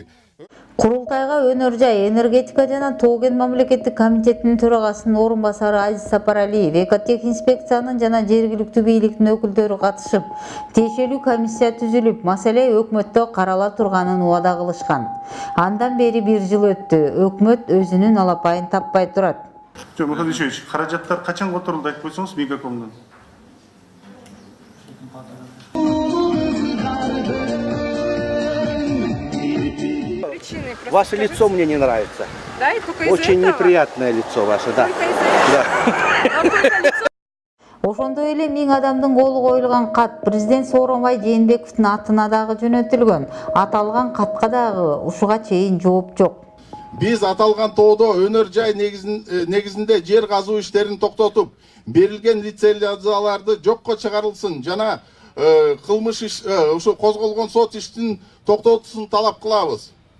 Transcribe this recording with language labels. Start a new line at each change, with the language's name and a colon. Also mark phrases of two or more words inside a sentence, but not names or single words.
Kyrgyz: Курултайга Өнөр жай, энергетика жана тоо кен мамлекеттик комитетинин төрагасынын орун басары Азиз Сапаралиев, экотех инспекциянын жана жергиликтүү бийликтин өкүлдөрү катышып, тиешелүү комиссия түзүлүп, маселе өкмөттө карала турганын убада кылышкан. Андан бери 1 жыл өттү, өкмөт өзүнүн алапайын таппай турат. Михаил Ильич, каражаттар качан которулду айтып койсоңуз Мегакомдон?
Russian: Ваше лицо мне не нравится. Да, и только из-за Очень этого? неприятное лицо ваше, да. Только из-за этого?
Kyrgyz: Ошондой эле 1000 адамдын колу коюлган кат президент Сооронбай Жээнбековдун атына дагы жөнөтүлгөн. Аталган катка дагы ушуга чейин жооп жок. Биз аталган тоодо өнөр жай негизинде жер казуу иштерин токтотуп, берилген лицензияларды жокко чыгарылсын жана кылмыш иш ушу козголгон сот иштин токтотуусун талап кылабыз.